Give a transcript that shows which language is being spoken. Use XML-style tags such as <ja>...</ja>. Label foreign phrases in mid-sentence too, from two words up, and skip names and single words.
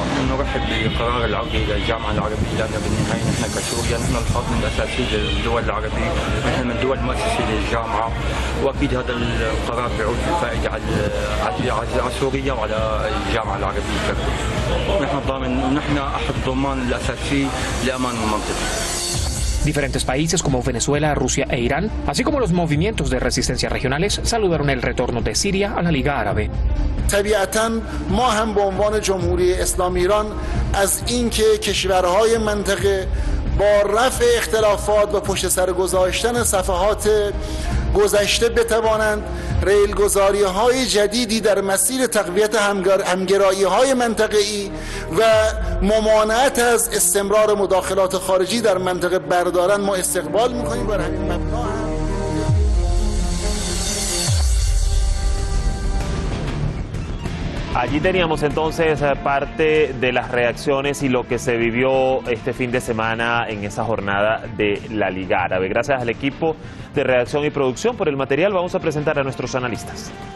<ar>نرحب بقرار العودة إلى الجامعة العربية لأن بالنهاية نحن كسوريا نحن الحاضن الأساسي للدول العربية، نحن من الدول المؤسسة للجامعة، وأكيد هذا القرار بيعود بالفائدة على سوريا وعلى الجامعة العربية كلها. نحن ضامن ونحن أحد الضمان الأساسي لأمان المنطقة.</ar> <es>Diferentes países como Venezuela, Rusia e Irán, así como los movimientos de resistencia regionales, saludaron el retorno de Siria a la Liga Árabe.</es> <fa>طبیعتاً ما هم به عنوان جمهوری اسلامی ایران از اینکه کشورهای منطقه با رفع اختلافات و پشت سر گذاشتن صفحات گذشته بتوانند ریلگذاری‌های جدیدی در مسیر تقویت همگرایی‌های منطقه‌ای و ممانعت از استمرار مداخلات خارجی در منطقه بردارند ما استقبال می‌کنیم. بر همین مبنا</fa> <es>Allí teníamos entonces parte de las reacciones y lo que se vivió este fin de semana en esa jornada de la Liga Árabe. Gracias al equipo de redacción y producción por el material. Vamos a presentar a nuestros analistas.</es>